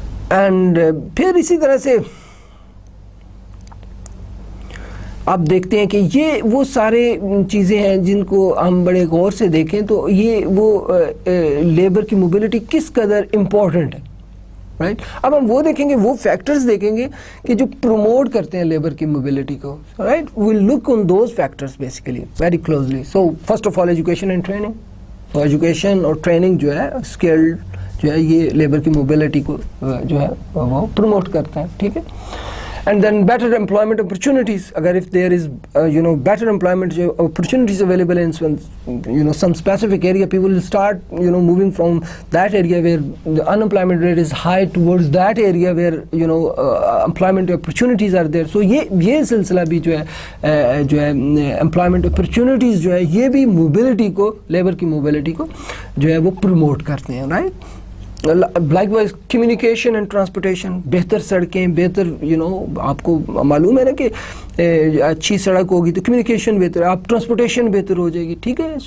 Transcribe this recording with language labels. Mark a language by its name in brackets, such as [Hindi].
[Urdu] And پھر اسی طرح سے آپ دیکھتے ہیں کہ یہ وہ سارے چیزیں ہیں جن کو ہم بڑے غور سے دیکھیں تو یہ وہ لیبر کی موبیلٹی کس قدر امپورٹنٹ ہے, رائٹ. اب ہم وہ دیکھیں گے, وہ فیکٹرز دیکھیں گے کہ جو پروموٹ کرتے ہیں لیبر کی موبیلٹی کو, right. [English] Well look on those factors basically very closely. So first of all education and training. [Urdu] تو ایجوکیشن اور ٹریننگ جو ہے اسکلڈ جو ہے یہ لیبر کی موبیلٹی کو جو ہے وہ پروموٹ کرتا ہے, ٹھیک ہے. [English] And then better employment opportunities. اگر if there is better employment opportunities available in some specific area, people will start moving from that area where the unemployment rate is high towards that area where employment opportunities are there. [Urdu] So یہ سلسلہ بھی جو ہے employment opportunities جو ہے یہ بھی mobility کو, لیبر کی موبیلٹی کو جو ہے وہ پروموٹ کرتے ہیں, right. [English] Like wise communication and transportation. [Urdu] بہتر سڑکیں, بہتر آپ کو معلوم ہے نا کہ اچھی سڑک ہوگی تو کمیونیکیشن بہتر, آپ ٹرانسپورٹیشن بہتر ہو جائے گی, ٹھیک ہے.